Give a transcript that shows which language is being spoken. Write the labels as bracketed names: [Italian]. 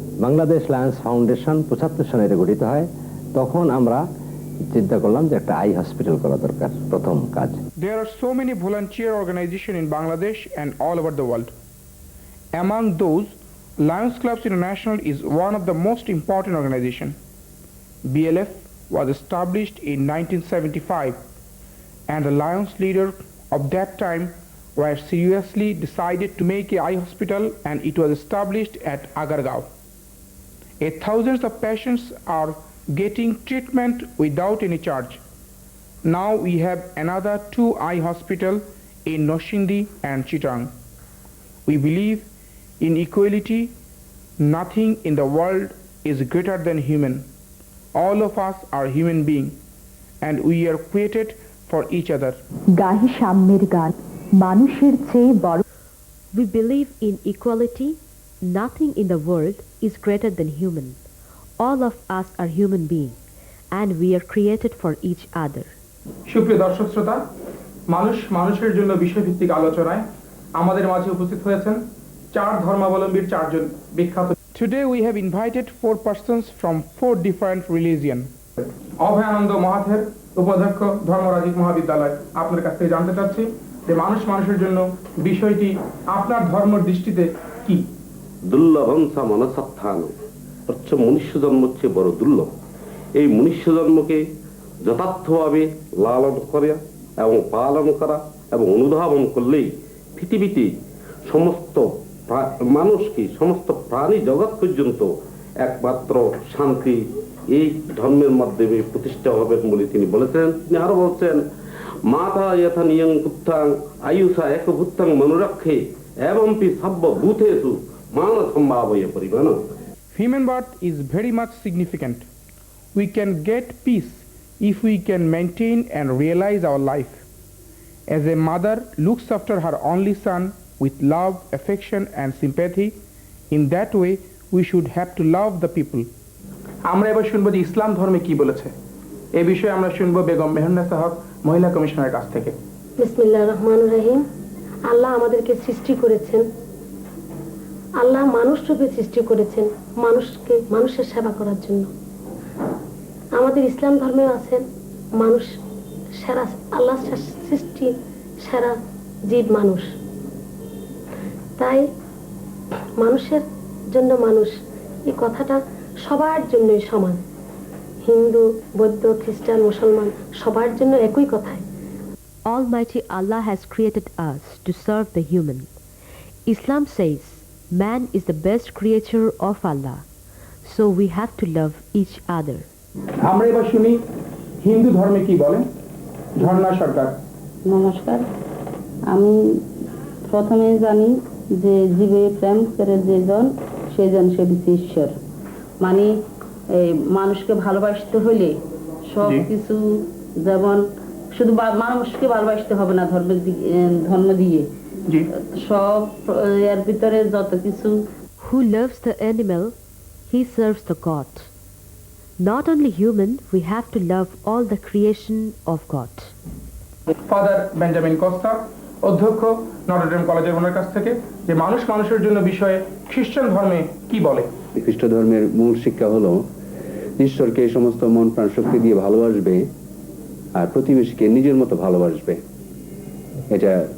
[Bangla] Bangladesh Lions foundation 75 সালে এটা গঠিত হয়। তখন আমরা চিন্তা করলাম যে একটা আই হসপিটাল করা দরকার, প্রথম কাজ। [English] There are so many volunteer organizations in Bangladesh and all over the world. Among those, Lions Clubs International is one of the most important organizations. BLF was established in 1975, and the Lions leader of that time were seriously decided to make an eye hospital, and it was established at Agargaon. Thousands of patients are getting treatment without any charge. Now we have another 2 eye hospital in Noshindi and Chittagong. We believe in equality. Nothing in the world is greater than human. All of us are human beings, and we are created for each other. [Bangla] গাহি সাম্যের গান মানুষের চেয়ে বড়। [English] We believe in equality. Nothing in the world is greater than human. All of us are human beings, and we are created for each other. [Bangla] সুপ্রিয় দর্শক শ্রোতা, মানুষ মানুষের জন্য বিষয়ভিত্তিক আলোচনায় আমাদের মাঝে উপস্থিত হয়েছেন 4 ধর্মাবলম্বীর 4 জন বিখ্যাত। [English] Today we have invited 4 persons from 4 different religions. [Bangla] Abhayananda Mahathero, উপাধ্যক্ষ ধর্মরাজিক মহাবিদ্যালয়। আপনার কাছ থেকে জানতে চাচ্ছি যে মানুষ মানুষের জন্য বিষয়টি আপনার ধর্মের দৃষ্টিতে কি? [Pali] দুর্লভং সা মনসত্থান, [Bangla] অর্থাৎ মনুষ্য জন্ম হচ্ছে বড় দুর্লভ। এই মনুষ্য জন্মকে যথার্থভাবে লালন করা এবং পালন করা এবং অনুধাবন করলেই পৃথিবীতে সমস্ত মানুষকে, সমস্ত প্রাণী জগৎ পর্যন্ত একমাত্র শান্তি এই ধর্মের মাধ্যমে প্রতিষ্ঠা হবে বলে তিনি বলেছেন। তিনি আরো বলছেন, [Pali] মাতা যথা নিয়ং পুত্থাং আয়ুষা এক ভূত্তাং মনুরক্ষে এবং পি সব্য ভূতেষু মান সম্ভাবয় পরিমাণ। [English] Human birth is very much significant. We can get peace if we can maintain and realize our life. As a mother looks after her only son with love, affection and sympathy, in that way we should have to love the people. [Bangla] আমরা এবার শুনবো যে ইসলাম ধর্মে কি বলেছে। এই বিষয়ে আমরা শুনবো বেগম মেহরুন্নেসা হক, মহিলা কমিশনারের কাছ থেকে। [Arabic] বিসমিল্লাহির রহমানির রহিম। [Bangla] আল্লাহ আমাদেরকে সৃষ্টি করেছেন, আল্লাহ মানুষ রূপে সৃষ্টি করেছেন মানুষকে মানুষের সেবা করার জন্য। আমাদের ইসলাম ধর্মে আছেন মানুষ সেরা, আল্লাহ সৃষ্টি সেরা জীব মানুষ। তাই মানুষের জন্য মানুষ, এই কথাটা সবার জন্যই সমান। হিন্দু, বৌদ্ধ, খ্রিস্টান, মুসলমান সবার জন্য একই কথাই। [English] Almighty Allah has created us to serve the human. Islam says man is the best creature of Allah, so we have to love each other. [Bangla] আমরা এবার শুনি হিন্দু ধর্মে কি বলে। ঝর্ণা সরকার। নমস্কার, আমি প্রথমে জানি যে জীবে প্রেম করে যে জন সেই জন সে ঈশ্বর। মানে এই মানুষকে ভালোবাসতে হলে সব কিছু, যেমন শুধু মানুষকে ভালোবাসতে হবে না ধর্ম দিয়ে, সব এর ভিতরে যত কিছু। [English] Who loves the animal, he serves the God. Not only human, we have to love all the creation of God. [Bangla] Father Benjamin Costa, অধ্যক্ষ নটরডেম কলেজের ওনার কাছ থেকে, যে মানুষ মানুষের জন্য বিষয়ে খ্রিস্টান ধর্মে কি বলে। খ্রিস্ট ধর্মের মূল শিক্ষা হলো ঈশ্বরকে সমস্ত মন প্রাণ শক্তি দিয়ে ভালোবাসবে আর প্রতিবেশীকে নিজের মতো ভালোবাসবে। এটা